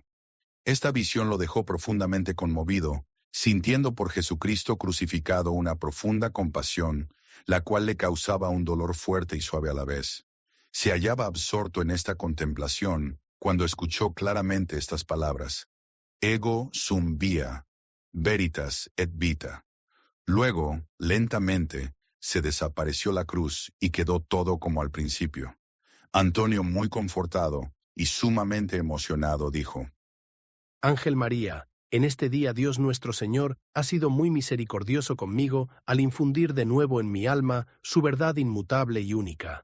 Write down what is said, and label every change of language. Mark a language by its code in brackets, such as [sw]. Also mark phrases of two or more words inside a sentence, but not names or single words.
[es] Esta visión lo dejó profundamente conmovido, sintiendo por Jesucristo crucificado una profunda compasión, la cual le causaba un dolor fuerte y suave a la vez. Se hallaba absorto en esta contemplación cuando escuchó claramente estas palabras: [la] Ego sum via, veritas et vita. [es] Luego, lentamente, se desapareció la cruz y quedó todo como al principio. Antonio, muy confortado y sumamente emocionado, dijo: Ángel María, en este día Dios nuestro Señor ha sido muy misericordioso conmigo al infundir de nuevo en mi alma su verdad inmutable y única.